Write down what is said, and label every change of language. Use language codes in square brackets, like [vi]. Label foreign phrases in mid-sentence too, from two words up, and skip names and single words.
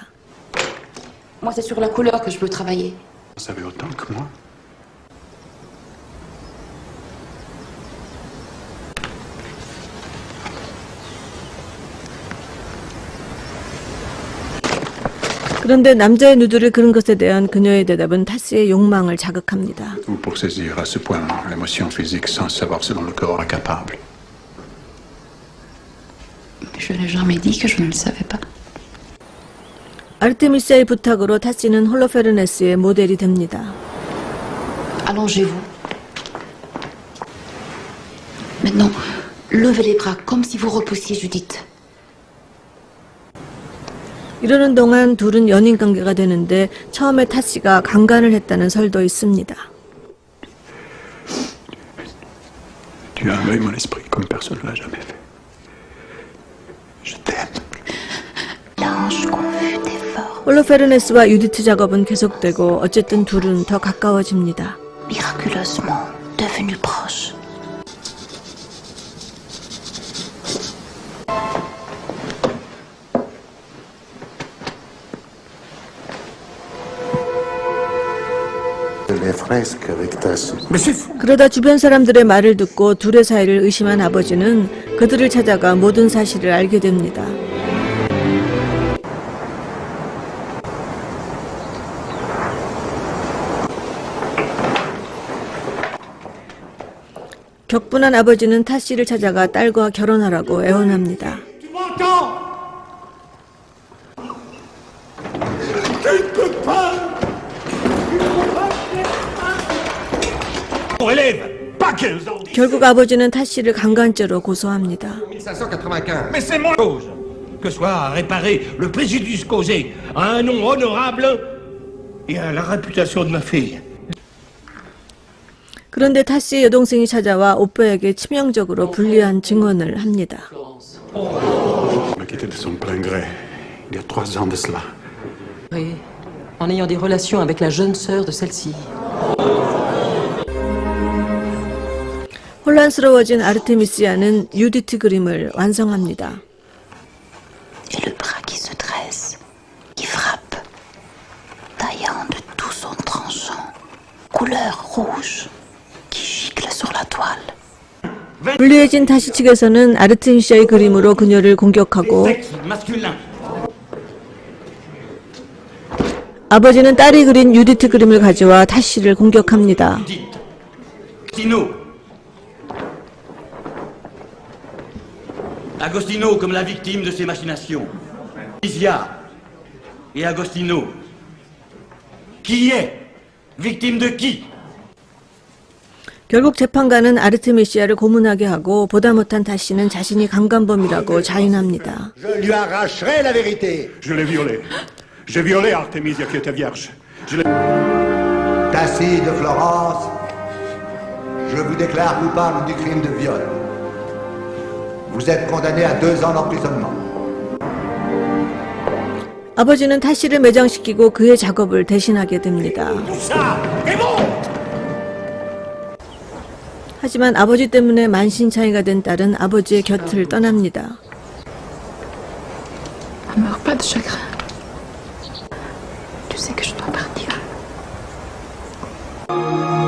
[fr] Moi, c'est sur la couleur que je veux travailler. Vous savez autant que moi? [ko] 그런데 남자의 누드를 그린 것에 대한 그녀의 대답은 타스의 욕망을 자극합니다. [fr] Ou pour saisir à ce point l'émotion physique sans savoir ce dont le corps est capable. Je n'ai jamais dit que je ne le savais pas. [ko] 아르테미스의 부탁으로 타스는 홀로페르네스의 모델이 됩니다. [fr] Allongez-vous. Maintenant, levez les bras comme si vous repoussiez Judith. [ko] 이러는 동안 둘은 연인 관계가 되는데 처음에 타스가 강간을 했다는 설도 있습니다. [fr] Tu as envahi mon esprit comme personne ne l'a jamais fait. Je t'aime. L'ange confus d'effort. [ko] 홀로페르네스와 유디트 작업은 계속되고 어쨌든 둘은 더 가까워집니다. [fr] Miraculeusement devenu proche. Les fresques avec Tasso. [ko] 그러다 주변 사람들의 말을 듣고 둘의 사이를 의심한 아버지는 그들을 찾아가 모든 사실을 알게 됩니다. 격분한 아버지는 타씨를 찾아가 딸과 결혼하라고 애원합니다. 결국 아버지는 타씨를 강간죄로 고소합니다. [fr] 1595. Mais c'est moi que soit réparé le préjudice causé à un nom honorable et à la réputation de ma fille. [ko] 그런데 타씨의 여동생이 찾아와 오빠에게 치명적으로 불리한 증언을 합니다. [fr] Il m'a quitté de son plein gré, il y a 3 ans de cela. Oui, en ayant des relations avec la jeune sœur de celle-ci. [ko] 혼란스러워진 아르테미시아는 유디트 그림을 완성합니다. [fr] Et le bras qui se dresse, qui frappe, taillant de tout son tranchant, couleur rouge, qui gicle sur la toile. [ko] 불리해진 타시 측에서는 아르테미시아의 그림으로 그녀를 공격하고 [fr] Masculin. [ko] 아버지는 딸이 그린 유디트 그림을 가져와 타시를 공격합니다. [fr] Agostino. Agostino comme la victime de ses machinations. Isia et Agostino. Qui est victime de qui? [ko] 결국 재판관은 아르테미시아를 고문하게 하고 보다 못한 타시는 자신이 강간범이라고 자인합니다. [fr] Je lui arracherai la vérité. Je l'ai violée. J'ai violé Artemisia qui était vierge. Tassi de Florence, je vous déclare coupable du crime de viol. Vous êtes condamné à 2 ans d'emprisonnement. [ko] 아버지는 타시를 매장시키고 그의 작업을 대신하게 됩니다. 하지만 아버지 때문에 만신창이가 된 딸은 아버지의 곁을 떠납니다. [fr] Ne meurs pas de chagrin. Tu sais que je dois partir.